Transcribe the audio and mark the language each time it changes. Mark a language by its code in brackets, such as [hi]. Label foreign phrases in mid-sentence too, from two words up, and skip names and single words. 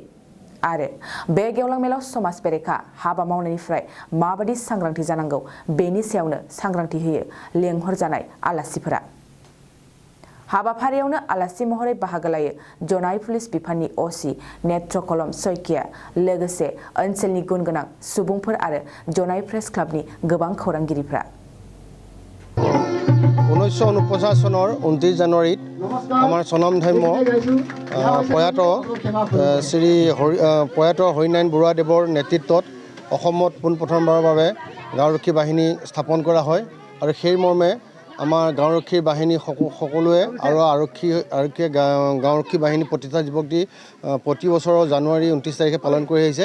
[brx] आरो बे गेवलां मेलाव समाज बेरेखा हाबा मावनायनिफ्राय माबादि सांग्रांथि जानांगौ बेनि सायावनो सांग्रांथि होयो लेंहरजानाय आलासिफोरा। हाबाफारियावनो आलासि महरै बाहागो लायो जनाय पुलिस बिफाननि असि नेत्रकलम सयकिया, लोगोसे ओनसोलनि गुनगोनां सुबुंफोर आरो जनाय प्रेस क्लाबनि गोबां खौरांगिरिफ्रा। [as] 1949 চনৰ 29 জানুৱাৰীত আমাৰ স্বনামধন্য প্ৰয়াত হৰিনাৰায়ণ বৰুৱাদেৱৰ নেতৃত্বত অসমত পোনপ্ৰথমবাৰৰ বাবে গাঁওৰক্ষী বাহিনী স্থাপন কৰা হয় আৰু সেই মৰ্মে আমাৰ গাঁওৰক্ষী বাহিনী সকলোৱে আৰু আৰক্ষীয়ে গাঁওৰক্ষী বাহিনী প্ৰতিষ্ঠা দিৱস দি প্ৰতি বছৰৰ জানুৱাৰী 29 তাৰিখে পালন কৰি আহিছে।